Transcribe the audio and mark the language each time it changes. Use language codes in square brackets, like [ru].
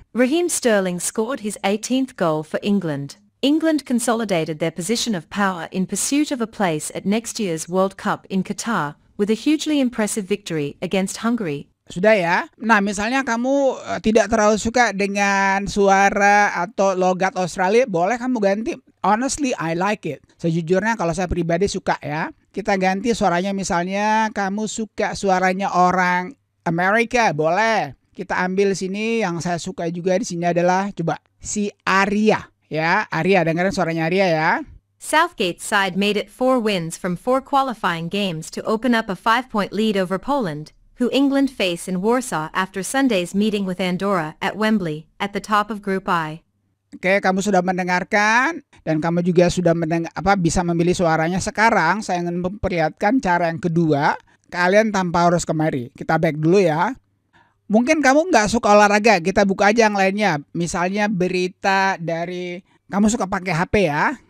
[en] Raheem Sterling scored his 18th goal for England. England consolidated their position of power in pursuit of a place at next year's World Cup in Qatar with a hugely impressive victory against Hungary. [id] Sudah ya. Nah, misalnya kamu tidak terlalu suka dengan suara atau logat Australia, boleh kamu ganti. [en] Honestly, I like it. [id] Sejujurnya kalau saya pribadi suka ya. Kita ganti suaranya, misalnya kamu suka suaranya orang Amerika, boleh. Kita ambil sini yang saya suka juga di sini adalah coba si Arya ya. Arya, dengerin suaranya Arya ya. [en] Southgate's side made it 4 wins from 4 qualifying games to open up a 5-point lead over Poland, who England face in Warsaw after Sunday's meeting with Andorra at Wembley at the top of Group I. [id] Oke, kamu sudah mendengarkan dan kamu juga sudah bisa memilih suaranya. Sekarang saya ingin memperlihatkan cara yang kedua. Kalian tanpa harus kemari. Kita back dulu ya. Mungkin kamu nggak suka olahraga. Kita buka aja yang lainnya. Misalnya berita dari kamu suka pakai HP ya.